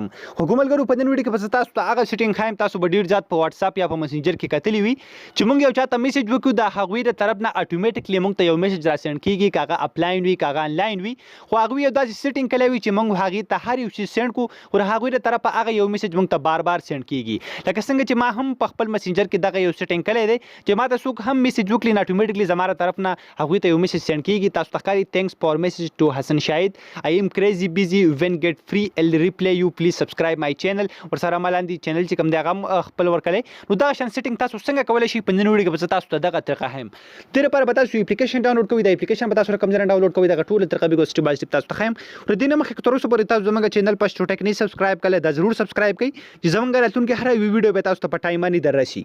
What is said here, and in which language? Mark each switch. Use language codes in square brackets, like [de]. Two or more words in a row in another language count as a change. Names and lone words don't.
[ps] حکومتګرو په دې ویډیو کې به تاسو ته هغه سیټینګ خایم تاسو به ډیر زیات په واتس اپ یا په میسنجر کې کتلی وي چې موږ یو چاته میسج وکړو د هغوی د طرف نه اتوماتیکلی موږ ته یو میسج را سند کیږي کاغه اپلاین وي کاغه انلاین وي خو هغه یو داسې سیټینګ کړی وي چې موږ هغه ته هر یو شی سند کو او هغه د طرف هغه یو میسج موږ ته بار بار سند کیږي لکه څنګه چې ما هم په خپل میسنجر کې دغه یو سیټینګ کړی دی چې ما ته څوک هم میسج وکړي نه اتوماتیکلی زماره طرف نه هغه ته یو میسج سند کیږي. تاسو ته ښکاري [en] thanks for message to Hassan Shahid. I am crazy busy when get free I'll replay you please subscribe my channel. [ps] ورسره ملاندې چینل چې کوم دی هغه خپل ورکړی نو دا شان سیټینګ تاسو څنګه کولی شئ په نن ویډیو کې به تاسو ته دغه طریقه ښیم. دې لپاره به تاسو اپلیکیشن ډاونلوډ کوئ. د اپلیکیشن به تاسو کوم ځای ډاونلوډ کوئ دغه ټول طریقه به [en] step by step [ps] تاسو ته ښیم. ور دې نه مخکې تر اوسه پورې تاسو زموږ چینل پښتو ټک نه سبسکرایب کړئ دا ضرور سبسکرایب کړئ چې زموږ راتلونکي هر یو ویډیو به تاسو ته په ټایم باندې دررسي.